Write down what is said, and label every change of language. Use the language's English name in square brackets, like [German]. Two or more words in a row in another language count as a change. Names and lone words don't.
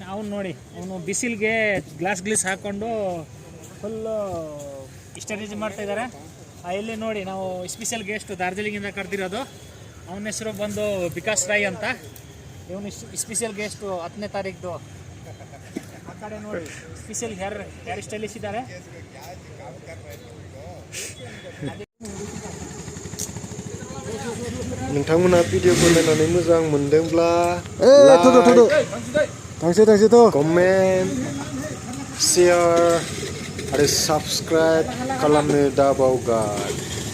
[Kannada] ಅವ್ನು ನೋಡಿ ಅವನು ಬಿಸಿಲಿಗೆ ಗ್ಲಾಸ್ ಹಾಕ್ಕೊಂಡು ಫುಲ್ಲು ಸ್ಟೇಜ್ ಮಾಡ್ತಾಯಿದ್ದಾರೆ. ಇಲ್ಲಿ ನೋಡಿ ನಾವು ಸ್ಪೆಷಲ್ ಗೆಸ್ಟ್ ಡಾರ್ಜಿಲಿಂಗಿಂದ ಕರೆದಿರೋದು. ಅವನ ಹೆಸರು ಬಂದು ವಿಕಾಸ್ ರಾಯ್ ಅಂತ. ಇವನು ಸ್ಪೆಷಲ್ ಗೆಸ್ಟು 10ನೇ ತಾರೀಕು. ಆ ಕಡೆ ನೋಡಿ ಸ್ಪೆಷಲ್ ಹೇರ್ ಸ್ಟೈಲಿಸ್ಟ್ ಇದ್ದಾರೆ. [Bodo] नोंथांमोना भिडिअखौ नायनानै मोजां मोनदोंब्ला लाइक, कमेन्ट, शेयार आरो साबस्क्राइब खालामनो दाबावगार।